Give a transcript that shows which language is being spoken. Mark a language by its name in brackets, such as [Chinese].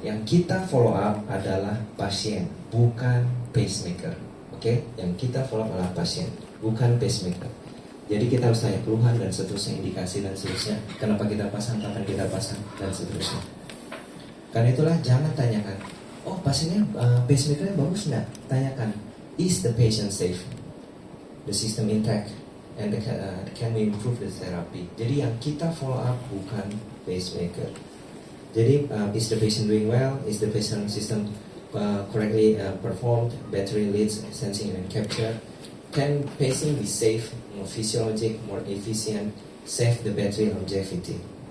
[Indonesian] Yang kita follow up adalah pasien, bukan pacemaker. Oke? Yang kita follow up adalah pasien, bukan pacemaker. Jadi kita harus tanya keluhan dan seterusnya, indikasi dan seterusnya, kenapa kita pasang, kapan kita pasang, dan seterusnya. Karena itulah jangan tanyakan, oh pasiennya pacemakernya bagus nggak? Tanyakan, [English] is the patient safe? The system intact? And can we improve the therapy? [Indonesian] Jadi yang kita follow up bukan pacemaker. Jadi [English] is the patient doing well? Is the patient system correctly performed? Battery leads, sensing and capture? Can pacing be safe, more physiologic, more efficient, save the battery longevity?